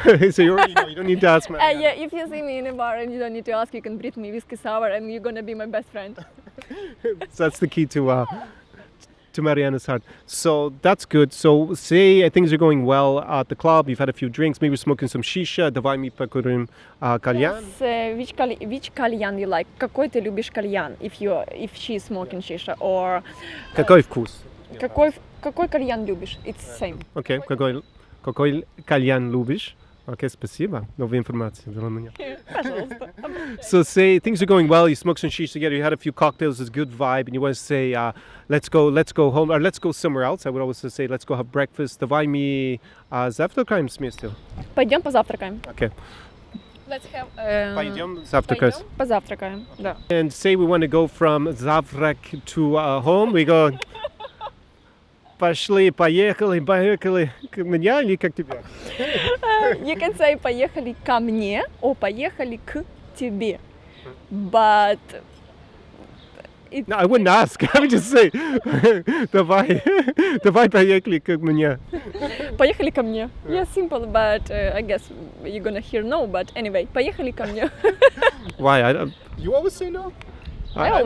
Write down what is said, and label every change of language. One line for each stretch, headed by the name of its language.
English: So you already know. You don't need to ask me. Yeah, if you see me in a bar and you don't need to ask, you can bring me whiskey sour, and you're gonna be my best friend. So that's the key to Mariana's heart. So that's good. So say things are going well at the club. You've had a few drinks, maybe smoking some shisha.
Russian: Давай мы покурим кальян.
English: Which кальян you like?
Russian: Какой ты любишь кальян?
English: If she's smoking shisha, or
Russian: Какой вкус? какой кальян любишь?
English: It's same.
Russian: Окей. Какой кальян любишь?
English: Okay,
Russian: спасибо. Новая информация для меня. Пожалуйста.
English: So say things are going well, you smoke some shisha together, you had a few cocktails, there's a good vibe, and you want to say, let's go home, or let's go somewhere else. I would always say, let's go have breakfast.
Russian: Давай мы завтракаем вместе. Пойдем позавтракаем.
English: Okay. Let's have.
Russian: Пойдем завтракать. Пойдем позавтракаем. Да.
English: And say we want to go from завтрак to home, we go.
Russian: Пошли, поехали к мне или как тебе?
English: You can say
Russian: поехали ко мне
English: or
Russian: поехали к тебе.
English: But No, I wouldn't ask. I would just say,
Russian: давай поехали к мне. поехали ко мне.
English: Yeah, simple, but I guess you're gonna hear no, but anyway,
Russian: поехали ко мне.
English: Why? You always say no? I always